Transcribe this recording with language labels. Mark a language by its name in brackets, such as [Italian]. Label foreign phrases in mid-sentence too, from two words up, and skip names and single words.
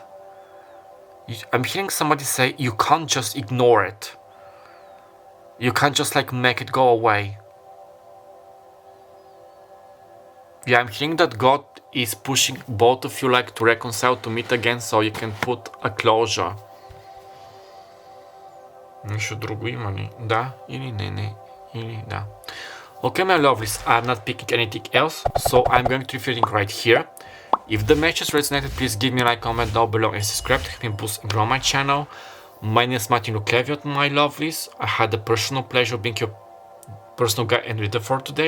[English] I'm hearing somebody say you can't just ignore it. You can't just like make it go away. Yeah, I'm hearing that God is pushing both of you like to reconcile, to meet again, so you can put a closure. [Bulgarian] Нещо друго има ли? Да или не? Или да. [English] Okay, my lovelies, I'm not picking anything else, so I'm going to be feeling right here. If the matches resonated, please give me a like, comment down below, and subscribe to help me boost and grow my channel. My name is Martin Lukleviot, my lovelies. I had the personal pleasure of being your personal guide and reader for today.